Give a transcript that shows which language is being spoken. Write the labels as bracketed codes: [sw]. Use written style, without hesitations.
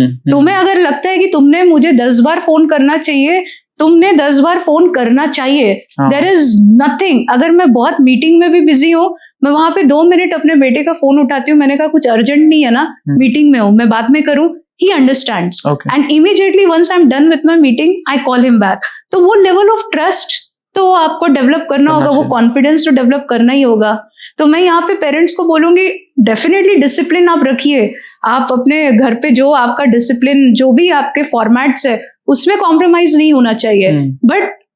[hi] तुम्हें अगर लगता है कि तुमने मुझे 10 बार फोन करना चाहिए, तुमने 10 बार फोन करना चाहिए. [en] There is nothing. [hi] अगर मैं बहुत मीटिंग में भी बिजी हूँ, मैं वहां पे 2 मिनट अपने बेटे का फोन उठाती हूँ. मैंने कहा कुछ अर्जेंट नहीं है ना, मीटिंग में हूँ, मैं बाद में करूँ. [en] He understands. And immediately once I'm done with my meeting, I call him back. [hi] तो वो लेवल ऑफ ट्रस्ट तो आपको डेवलप करना होगा, वो कॉन्फिडेंस तो डेवलप करना ही होगा. तो मैं यहाँ पे पेरेंट्स को बोलूंगी, डेफिनेटली डिसिप्लिन आप रखिए. आप अपने घर पे जो आपका डिसिप्लिन, जो भी आपके फॉर्मेट्स है, उसमें कॉम्प्रोमाइज नहीं होना चाहिए. बट